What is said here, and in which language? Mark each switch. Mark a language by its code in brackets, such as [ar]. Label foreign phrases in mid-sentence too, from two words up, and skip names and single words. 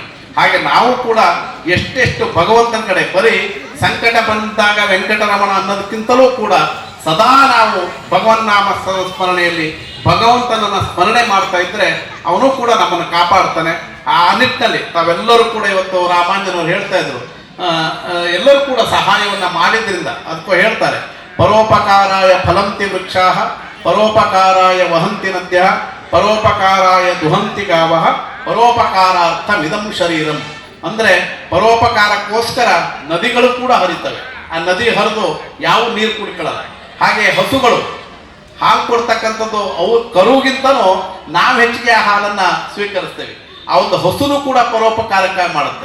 [kn] ಹಾಗೆ ನಾವು ಕೂಡ ಎಷ್ಟೆಷ್ಟು ಭಗವಂತನ ಕಡೆ ಬರೀ ಸಂಕಟ ಬಂದಾಗ ವೆಂಕಟರಮಣ ಅನ್ನೋದಕ್ಕಿಂತಲೂ ಕೂಡ ಸದಾ ನಾವು ಭಗವನ್ನಾಮ ಸ್ಮರಣೆಯಲ್ಲಿ ಭಗವಂತನನ್ನ ಸ್ಮರಣೆ ಮಾಡ್ತಾ ಇದ್ರೆ ಅವನು ಕೂಡ ನಮ್ಮನ್ನು ಕಾಪಾಡ್ತಾನೆ. ಆ ನಿಟ್ಟಿನಲ್ಲಿ ತಾವೆಲ್ಲರೂ ಕೂಡ ಇವತ್ತು ರಾಮಾಂಜನವರು ಹೇಳ್ತಾ ಇದ್ರು, ಎಲ್ಲರೂ ಕೂಡ ಸಹಾಯವನ್ನ ಮಾಡಿದ್ರಿಂದ ಅದಕ್ಕೂ ಹೇಳ್ತಾರೆ, [sa] ಪರೋಪಕಾರಾಯ ಫಲಂತಿ ವೃಕ್ಷಾಃ ಪರೋಪಕಾರಾಯ ವಹಂತಿ ನದ್ಯಃ ಪರೋಪಕಾರಾಯ ದುಹಂತಿ ಗಾವಃ ಪರೋಪಕಾರಾರ್ಥಮಿದಂ ಶರೀರಂ. [kn] ಅಂದ್ರೆ ಪರೋಪಕಾರಕ್ಕೋಸ್ಕರ ನದಿಗಳು ಕೂಡ ಹರಿತವೆ, ಆ ನದಿ ಹರಿದು ಯಾವ ನೀರು ಕುಡ್ಕೊಳ್ಳಲ್ಲ. ಹಾಗೆ ಹಸುಗಳು ಹಾಲು ಕೊಡ್ತಕ್ಕಂಥದ್ದು ಅವು ಕರುಗಿಂತನೂ ನಾವು ಹೆಚ್ಚಿಗೆ ಆ ಹಾಲನ್ನ ಸ್ವೀಕರಿಸ್ತೇವೆ. ಆ ಒಂದು ಹಸುನು ಕೂಡ ಪರೋಪಕಾರಕ ಮಾಡುತ್ತೆ.